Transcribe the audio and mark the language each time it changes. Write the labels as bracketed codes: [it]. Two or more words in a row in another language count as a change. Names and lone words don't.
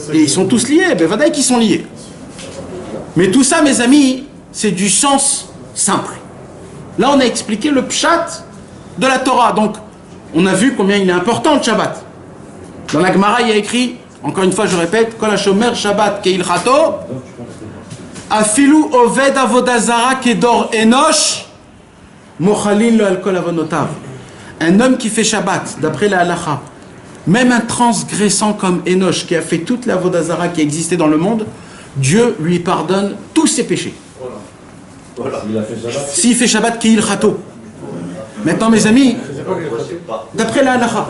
[fr] Et ils sont tous liés, ben vadaï qu'ils sont liés. Mais tout ça, mes amis, c'est du sens simple. Là, on a expliqué le pshat de la Torah. Donc, on a vu combien il est important le Shabbat. Dans la Gemara, il y a écrit, encore une fois, je répète, [he] כל השומר שבת כהלכתו, אפילו עובד עבודה זרה כדור אנוש, מוחלין לו על כל עוונותיו. [fr] Un homme qui fait Shabbat, d'après la halakha, même un transgressant comme Enoch, qui a fait toute la Avodazara qui existait dans le monde, Dieu lui pardonne tous ses péchés. Voilà. S'il fait [he] שבת כהלכתו. [fr] Maintenant, mes amis, d'après la halakha.